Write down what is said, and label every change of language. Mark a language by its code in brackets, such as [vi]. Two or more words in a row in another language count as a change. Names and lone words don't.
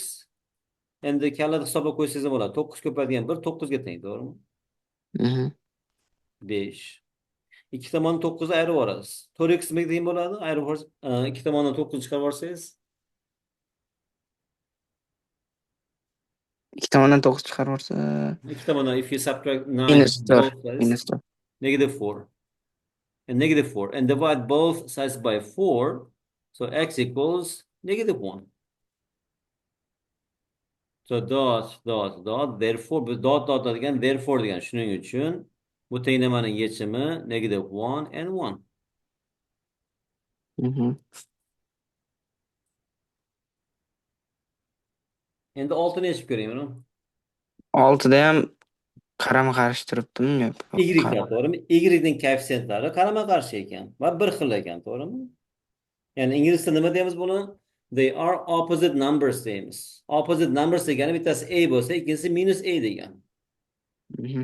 [uz] Endi kalada hisoblab qo'ysangiz ham bo'ladi. 9 ko'payadigan 1 9 ga teng, to'g'rimi? Mhm. 5. Ikki tomonni 9 ayirib yuborasiz. 4x nimaga teng bo'ladi? Ayirib ikki tomondan 9 chiqarib yuborsangiz, Ikki tomondan 9 chiqarib yuborsa, ikki tomondan [en] if you subtract 9 minus from 4. both sides, Minus 4. -4. And -4. And divide both sides by 4. So x equals -1. So dot dot dot therefore [uz] bu dot degan [en] therefore [uz] degan shuning uchun bu tenglamaning yechimi [en] -1 and 1. Mhm. [uz] Endi 6 ni yechib ko'ring buni. 6da ham qarama-qarshi turibdimi? Yo'q. Y lar, to'g'rimi? Y ning koeffitsiyentlari qarama-qarshi ekan va bir xil ekan, to'g'rimi? Ya'ni ingliz tilida nima deymiz buni? [en] They are opposite numbers [uz] deymiz. [en] Opposite numbers [uz] degani bittasi a bo'lsa, ikkinchisi minus a degan. Mhm.